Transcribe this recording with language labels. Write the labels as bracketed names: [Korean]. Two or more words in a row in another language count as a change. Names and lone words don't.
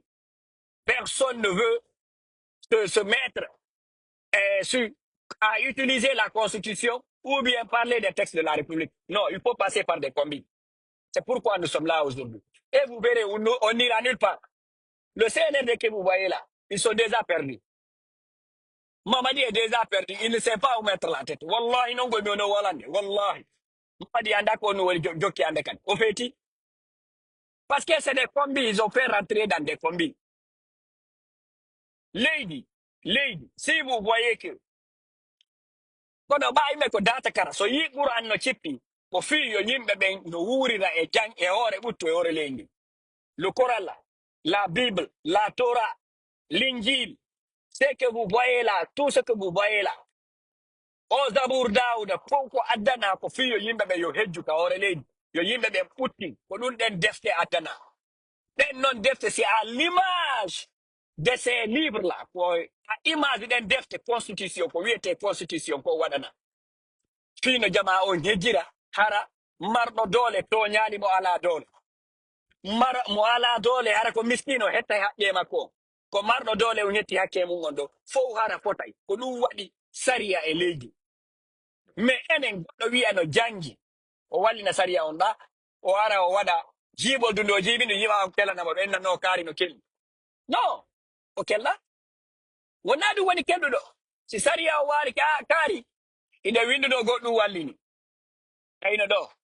[French] Personne ne veut se mettre à utiliser la constitution ou bien parler des textes de la République. Non, il faut passer par des combines. C'est pourquoi nous sommes là aujourd'hui. Et vous verrez, on n'ira nulle part. Le CNRD que vous voyez là, ils sont déjà perdus. Mamadi est déjà perdu. Il ne sait pas où mettre la tête. [Fula] Wallahi, non, go no walande. Wallahi. Mamadi anda ko no joki anda kan. [French] Au fait, parce que c'est des combis, ils ont fait rentrer dans des combis. Lady, si vous voyez que, [Fula] kono ba ime ko data kara, so yi Quran no chippi, ko fi yo yimbe ben no wurira e jang e ore butto e ore lendi. [French] Le Coran là, la Bible, la Torah, l'Injil, ce que vous voyez là, tout ce que vous voyez là, [Fula] o Zabur Dawuda fonko addana ko fiyo yimbe be yo hejju ka hore leydi yo yimbe be putti ko ɗum ɗen defte addana ɗen non defte [French] c'est à l'image de ces livres là [Fula] ko a image ɗen defte constitution ko wiyete constitution ko waɗana fino jama on hejjira hara marɗo doole toñali mo ala doole mara mo ala doole hara ko miskino hetta e haqqe makko ko marɗo doole o hetti hakke mum on ɗo fof hara fotay ko ɗum waɗi sariya e leydi mais enen goɗɗo wiya no jangi o wallina sariya on ɗa o ara o waɗa jiɓol dunde o jiiɓi no yima on kelanamo ɗo ennanno kaari no kelli non o kella wona ɗum woni kelɗuɗo si sariya o waari ka kaari ine winduno goɗɗum wallini kayno ɗo